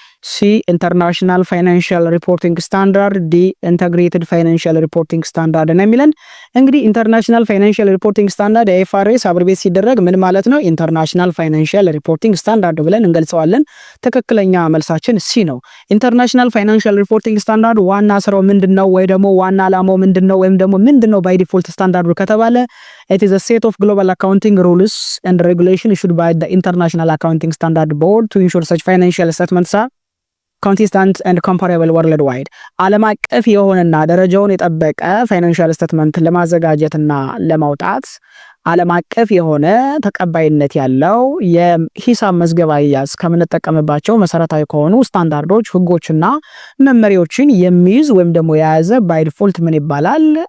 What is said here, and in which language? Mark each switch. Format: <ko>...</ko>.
<am>ሲ ኢንተርናሽናል ፋይናንሻል ሪፖርቲንግ ስታንዳርድ፣ ዲ ኢንተግሬትድ ፋይናንሻል ሪፖርቲንግ ስታንዳርድ ነው የሚለን። እንግዲህ ኢንተርናሽናል ፋይናንሻል ሪፖርቲንግ ስታንዳርድ የአይኤፍአርኤስ አብርቤት ሲደረግ ምን ማለት ነው? ኢንተርናሽናል ፋይናንሻል ሪፖርቲንግ ስታንዳርድ ብለን እንገልጸዋለን። ትክክለኛ መልሳችን ሲ ነው። ኢንተርናሽናል ፋይናንሻል ሪፖርቲንግ ስታንዳርድ ዋና ስራው ምንድነው? ወይ ደግሞ ዋና ዓላማው ምንድነው? ወይም ደግሞ ምንድነው ባይ ዲፎልት ስታንዳርዱ ከተባለ</am> <en>it is a set of global accounting rules and regulation issued by the International Accounting Standard Board to ensure such financial statements are consistent and comparable worldwide.</en> <am>ዓለም አቀፍ የሆነና ደረጃውን የጠበቀ ፋይናንሻል ስቴትመንት ለማዘጋጀትና ለማውጣት ዓለም አቀፍ የሆነ ተቀባይነት ያለው የሂሳብ መዝገብ አያያዝ ከምንጠቀምባቸው መሰረታዊ ከሆኑ ስታንዳርዶች፣ ህጎችና መመሪያዎችን የሚይዝ ወይም ደግሞ የያዘ ባይ ዲፎልት ምን ይባላል?</am>